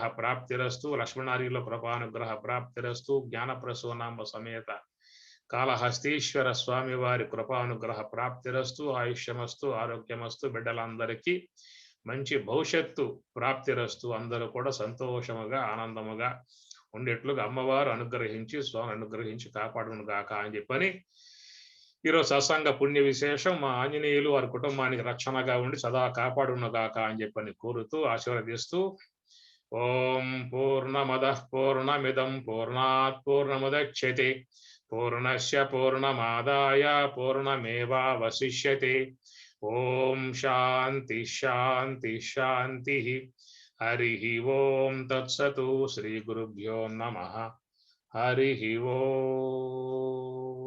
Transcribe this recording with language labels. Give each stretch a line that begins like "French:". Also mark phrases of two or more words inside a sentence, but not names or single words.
Telugu: ప్రాప్తిరస్తు, లక్ష్మణార్యుల కృపానుగ్రహ ప్రాప్తిరస్తు, జ్ఞానప్రసూనాంబ సమేత కాళహస్తీశ్వర స్వామివారి కృపానుగ్రహ ప్రాప్తిరస్తు,
Sanskrit: ఆయుష్యమస్తు, ఆరోగ్యమస్తు,
Telugu: బిడ్డలందరికీ మంచి భవిష్యత్తు ప్రాప్తిరస్తు, అందరూ కూడా సంతోషముగా ఆనందముగా ఉండేట్లుగా అమ్మవారు అనుగ్రహించి స్వామి అనుగ్రహించి కాపాడును గాక అని చెప్పని ఈరోజు సత్సంగ పుణ్య విశేషం. మా ఆంజనేయులు వారి కుటుంబానికి రక్షణగా ఉండి సదా కాపాడును గాక అని చెప్పని కోరుతూ ఆశీర్వదిస్తూ
Sanskrit: ఓం పూర్ణమద పూర్ణమిదం పూర్ణాత్ పూర్ణముదచ్యతే పూర్ణస్య పూర్ణమాదాయ పూర్ణమేవావశిష్యతే. ఓం శాంతి శాంతి శాంతి. హరి ఓం తత్సతు. శ్రీ గురుభ్యో నమః. హరి ఓం.